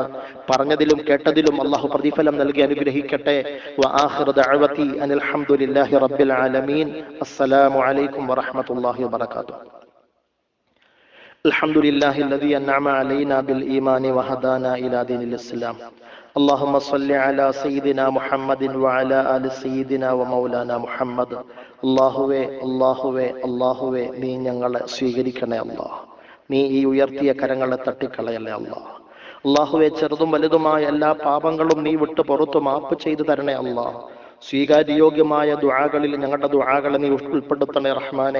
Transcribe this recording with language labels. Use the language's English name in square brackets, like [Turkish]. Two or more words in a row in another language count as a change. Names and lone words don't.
[Malayalam] പറഞ്ഞതിലും കേട്ടതിലും അല്ലാഹു പ്രതിഫലം നൽകി അനുഗ്രഹിക്കട്ടെ. [Arabic] وآخر دعوانا أن الحمد لله رب العالمين. السلام عليكم ورحمة الله وبركاته. الحمد لله الذي أنعم علينا بالإيمان وهدانا إلى دين الإسلام. اللهم صل على سيدنا محمد وعلى آل سيدنا ومولانا محمد. [Malayalam] അല്ലാഹുവേ അല്ലാഹുവേ അല്ലാഹുവേ, നീ ഞങ്ങളെ സ്വീകരിക്കണേ അല്ലാഹ്. നീ ഈ ഉയർത്തിയ കരങ്ങളെ തട്ടിക്കളയല്ലേ അല്ലാഹ്. അല്ലാഹുവേ, ചെറുതും വലുതുമായ എല്ലാ പാപങ്ങളും നീ വിട്ട് പുറത്തു മാപ്പ് ചെയ്തു തരണേ അല്ലാഹ്. സ്വീകാര്യോഗ്യമായ ദുആകളിൽ ഞങ്ങളുടെ ദുആകളെ നീ ഉൾപ്പെടുത്തണേ റഹ്മാനെ.